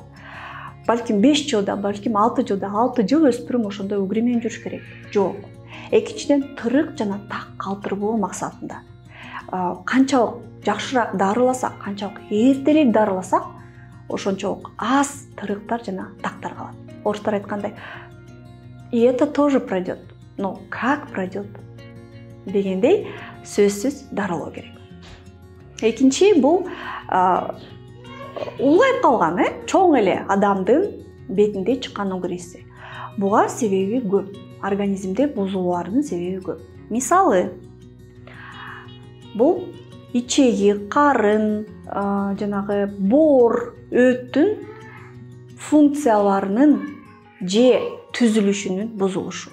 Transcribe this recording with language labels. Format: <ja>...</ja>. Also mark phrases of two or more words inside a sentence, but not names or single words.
<ky>Балким 5 жылда, балким 6 жылда, 6 жыл өспүрүм ошондой угри менен жүрүш керек. Жок. Экинчиден тырык жана так калтырбоо максатында. Канчалык жакшыраак дарыласак, канчалык эртерээк дарыласак, ошончолук аз тырыктар жана тактар калат. Орустар айткандай,</ky> <ru>и это тоже пройдет. Но как пройдет?</ru> <ky>Дегендей сөзсүз дарылоо керек. Экинчи бул улгайып калган, чоң эле адамдын бетинде чыккан угриси. Буга себеби көп. Организмде бузулуулардын себеби көп. Мисалы, бул ичеги, карын, жанагы боор, өттүн функцияларынын же түзүлүшүнүн бузулушу.</ky>